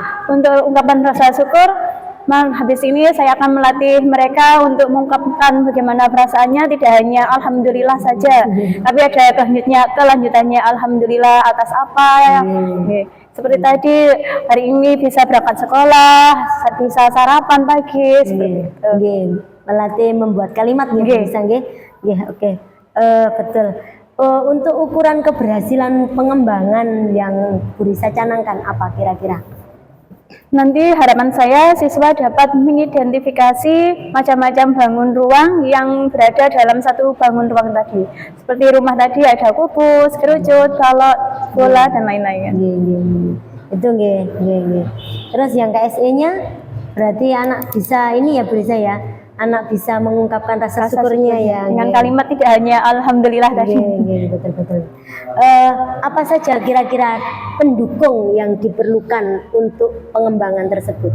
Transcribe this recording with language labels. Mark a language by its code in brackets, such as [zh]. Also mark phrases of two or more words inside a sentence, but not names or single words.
[id] Untuk ungkapan rasa syukur, habis ini saya akan melatih mereka untuk mengungkapkan bagaimana perasaannya, tidak hanya alhamdulillah saja, tapi ada kelanjutannya alhamdulillah atas apa. Seperti tadi hari ini bisa berangkat sekolah, bisa sarapan pagi seperti itu. Nggih, melatih membuat kalimat nggih Nggih. bisa nggih. Nggih, oke. Betul. Untuk ukuran keberhasilan pengembangan yang Bu Risa canangkan apa kira-kira? Nanti harapan saya siswa dapat mengidentifikasi macam-macam bangun ruang yang berada dalam satu bangun ruang tadi. Seperti rumah tadi ada kubus, kerucut, balok, bola dan lain-lain. [jv] Nggih, nggih, nggih. Itu nggih, nggih, nggih. [id] Terus yang KSE-nya berarti anak bisa ini ya Bu Risa ya. Anak bisa mengungkapkan rasa syukurnya ya. Dengan nggih. kalimat tidak hanya alhamdulillah tadi. Nggih, betul betul. Apa saja kira-kira pendukung yang diperlukan untuk pengembangan tersebut?